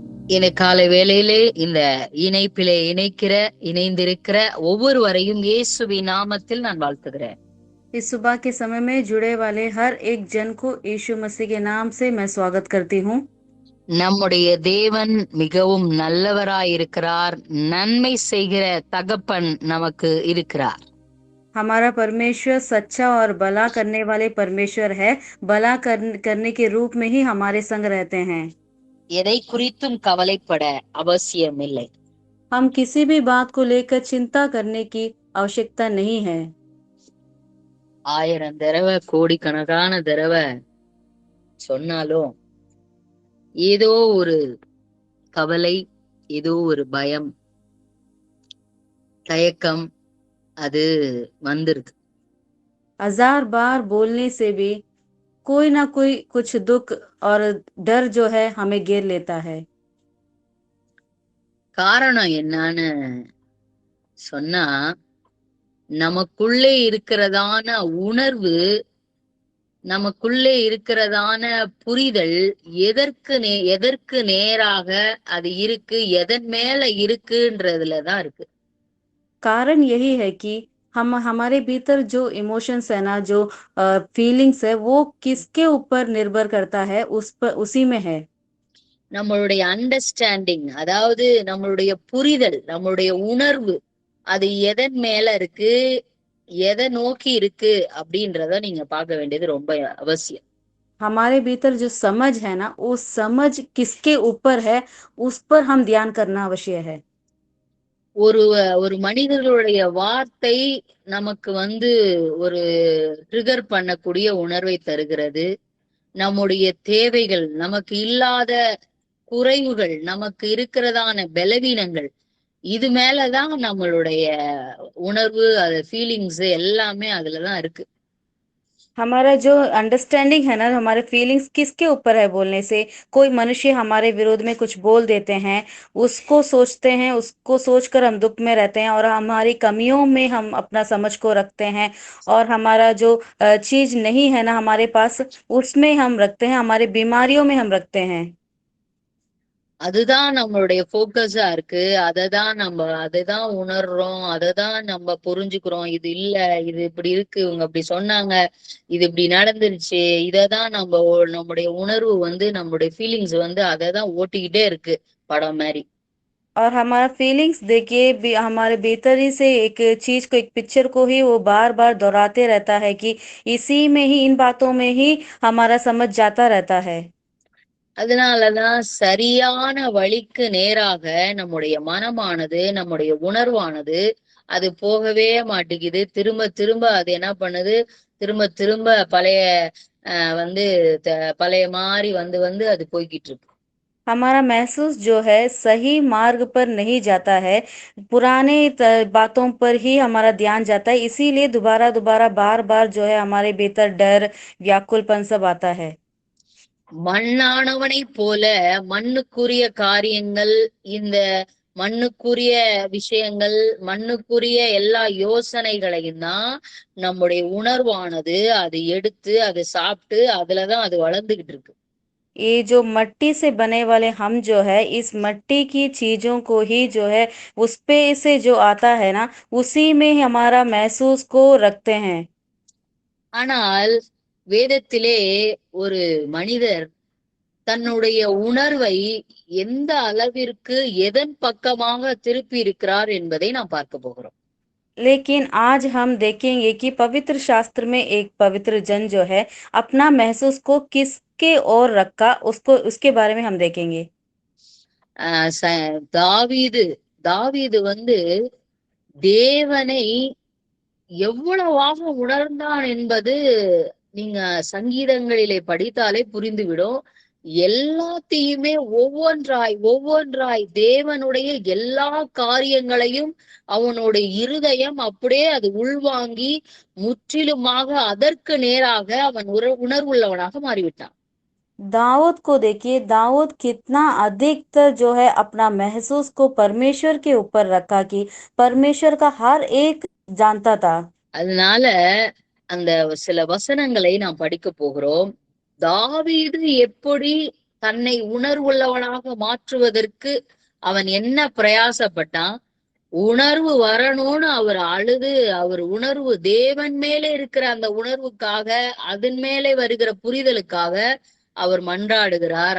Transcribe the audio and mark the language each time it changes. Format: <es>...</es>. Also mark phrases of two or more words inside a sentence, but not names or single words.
<ta>இந்த காலை வேளையிலே இந்த இணைப்பிலே இணைந்திருக்கிற ஒவ்வொருவரையும் இயேசுவின் நாமத்தில் நான் வாழ்த்துகிறேன்.</ta> <hi>इस सुबह के समय में जुड़े वाले हर एक जन को यीशु मसीह के नाम से मैं स्वागत करती हूँ।</hi> <ta>நம்முடைய தேவன் மிகவும் நல்லவராயிருக்கிறார். நன்மை செய்கிற தகப்பன் நமக்கு இருக்கிறார்.</ta> <hi>हमारा परमेश्वर सच्चा और भला करने वाले परमेश्वर है। भला करने के रूप में ही हमारे संग रहते हैं।</hi> <ta>எதை குறித்தும் கவலைப்பட அவசியமில்லை.</ta> <hi>हम किसी भी बात को लेकर चिंता करने की आवश्यकता नहीं है।</hi> <ta>1000 தடவை கோடிக்கணக்கான தடவை சொன்னாலும் ஏதோ ஒரு கவலை, ஏதோ ஒரு பயம், தயக்கம் அது வந்துருது.</ta> <hi>1000 बार बोलने से भी कोई ना कोई कुछ दुख और डर जो है हमें घेर लेता है।</hi> <ta>காரணம் என்னன்னு சொன்னா, நமக்குள்ளே இருக்கிறதான உணர்வு, நமக்குள்ளே இருக்கிறதான புரிதல் எதற்கு நேராக அது இருக்கு, எதன் மேல இருக்குன்றதுலதான் இருக்கு.</ta> <hi>कारण यही है कि हम हमारे भीतर जो इमोशंस है ना, जो फीलिंग्स है, वो किसके ऊपर निर्भर करता है, उसी में है।</hi> <ta>நம்மளுடைய அண்டர்ஸ்டாண்டிங், அதாவது நம்மளுடைய புரிதல், நம்மளுடைய உணர்வு அது எதன் மேல இருக்கு, எதை நோக்கி இருக்கு அப்படின்றத நீங்க பார்க்க வேண்டியது ரொம்ப அவசியம்.</ta> <hi>हमारे भीतर जो समझ है ना, वो समझ किसके ऊपर है, उस पर हम ध्यान करना अवश्य है।</hi> <ta>ஒரு ஒரு மனிதர்களுடைய வார்த்தை நமக்கு ஒரு ட்ரிகர் பண்ணக்கூடிய உணர்வை தருகிறது. நம்முடைய தேவைகள், நமக்கு இல்லாத குறைவுகள், நமக்கு இருக்கிறதான பலவீனங்கள், இது மேலதான் நம்மளுடைய உணர்வு, அது ஃபீலிங்ஸ் எல்லாமே அதுலதான் இருக்கு.</ta> <hi>हमारा जो अंडरस्टैंडिंग है ना, हमारे फीलिंग्स किसके ऊपर है बोलने से, कोई मनुष्य हमारे विरोध में कुछ बोल देते हैं, उसको सोचते हैं, उसको सोचकर हम दुख में रहते हैं और हमारी कमियों में हम अपना समझ को रखते हैं। और हमारा जो चीज नहीं है ना हमारे पास, उसमें हम रखते हैं, हमारी बीमारियों में हम रखते हैं।</hi> <ta>அதுதான் நம்மளுடைய போக்கஸா இருக்கு. அதைதான் உணர்றோம், அதைதான் நம்ம புரிஞ்சுக்கிறோம். இது இல்ல, இது இப்படி இருக்கு, இவங்க அப்படி சொன்னாங்க, இது இப்படி நடந்துருச்சு, இததான் நம்முடைய உணர்வு நம்முடைய ஃபீலிங்ஸ் அதைதான் ஓட்டிக்கிட்டே இருக்கு, படம் மாதிரி.</ta> <hi>और हमारा फीलिंग्स देखिए हमारे भीतर ही से एक चीज को, एक पिक्चर को ही वो बार बार दोहराते रहता है कि इसी में ही, इन बातों में ही हमारा समझ जाता रहता है।</hi> <ta>அதனாலதான் சரியான வழிக்கு நேராக நம்முடைய மனமானது, நம்முடைய உணர்வானது அது போகவே மாட்டேங்குது. திரும்ப திரும்ப அது என்ன பண்ணுது, திரும்ப திரும்ப பழைய பழைய மாதிரி வந்து வந்து அது போய்கிட்டு இருக்கு.</ta> <hi>हमारा महसूस जो है सही मार्ग पर नहीं जाता है, पुराने बातों पर ही हमारा ध्यान जाता है, इसीलिए दोबारा दोबारा बार बार जो है हमारे भीतर डर, व्याकुलपन सब आता है।</hi> <ta>மண்ணானவனைப் போல மண்ணுக்குரிய காரியங்கள், இந்த மண்ணுக்குரிய விஷயங்கள், மண்ணுக்குரிய எல்லா யோசனைகளையும் தான் நம்முடைய உணர்வானது அது எடுத்து அது சாப்பிட்டு அதுலதான் அது வளர்ந்துகிட்டு இருக்கு.</ta> <hi>ये जो मट्टी से बने वाले हम जो है, इस मट्टी की चीजों को ही जो है उस पे से जो आता है ना, उसी में ही हमारा महसूस को रखते हैं।</hi> <ta>ஆனால் வேதத்திலே ஒரு மனிதர் தன்னுடைய உணர்வை எந்த அளவிற்கு எதன் பக்கமாக திருப்பி இருக்கிறார் என்பதை நாம் பார்க்க போகிறோம்.</ta> <hi>लेकिन आज हम देखेंगे कि पवित्र शास्त्र में एक पवित्र जन जो है अपना महसूस को किसके ओर रखा, उसको उसके बारे में हम देखेंगे।</hi> <ta>தாவீது தாவீது தேவனை எவ்வளவாக உணர்ந்தான் என்பது நீங்க சங்கீதங்களிலே படித்தாலே புரிந்துவிடும். எல்லாத்தையுமே ஒவ்வொன்றாய் ஒவ்வொன்றாய் தேவனுடைய எல்லா காரியங்களையும் அவனுடைய இருதயம் அப்படியே அது உள்வாங்கி முற்றிலுமாக அதற்கு நேராக அவன் உணர்வுள்ளவனாக மாறிவிட்டான்.</ta> <hi>दाऊद को देखिए, दाऊद कितना अधिकतर जो है अपना महसूस को परमेश्वर के ऊपर रखा कि परमेश्वर का हर एक जानता था।</hi> <ta>அதனால அந்த சில வசனங்களை நாம் படிக்க போகிறோம். தாவீது எப்படி தன்னை உணர்வுள்ளவனாக மாற்றுவதற்கு அவன் என்ன பிரயாசப்பட்டான்? உணர்வு வரணும்னு அவர் அழுது, அவர் உணர்வு தேவன் மேலே இருக்கிற அந்த உணர்வுக்காக, அதன் மேலே வருகிற புரிதலுக்காக அவர் மன்றாடுகிறார்.</ta>